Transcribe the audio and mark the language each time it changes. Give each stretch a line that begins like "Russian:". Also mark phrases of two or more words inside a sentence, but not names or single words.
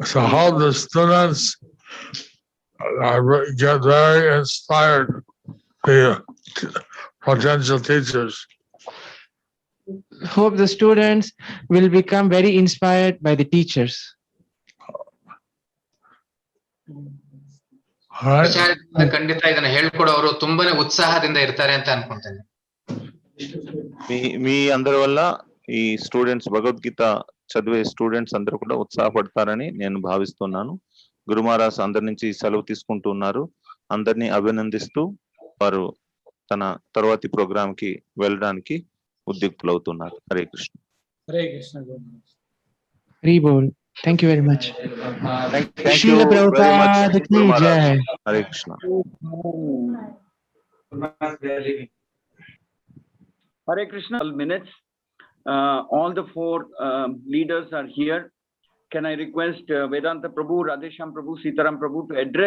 English: So how the students get very inspired, the potential teachers. Hope the students will become very inspired by the teachers. All right.
Kannada: ಆಚಾರ್ಯ ಖಂಡಿತ ಇದನ್ನ ಹೇಳ್ಕೊಡೋರು ತುಂಬಾನೇ ಉತ್ಸಾಹದಿಂದ ಇರ್ತಾರೆ ಅಂತ ಅನ್ಕೊಂತೇನೆ.
Telugu: మీ అందరి వల్ల ఈ స్టూడెంట్స్ భగవద్గీత చదివే స్టూడెంట్స్ అందరూ కూడా ఉత్సాహపడతారని నేను భావిస్తున్నాను. గురు మహారాజ్ అందరి నుంచి సెలవు తీసుకుంటున్నారు. అందరినీ అభినందిస్తూ వారు తన తర్వాతి ప్రోగ్రామ్ కి వెళ్ళడానికి ఉద్యుక్తులవుతున్నారు. హరే కృష్ణ. హరే కృష్ణ. హరి బోల్.
English: Thank you very much. Thank you Srila very much, Prabhupada ki Guru Maharaj. jai. Hare Krishna. Hare Krishna. Minutes. All the four leaders are here. Can I request Vedanta Prabhu, Radhesham Prabhu, Sitaram Prabhu to address?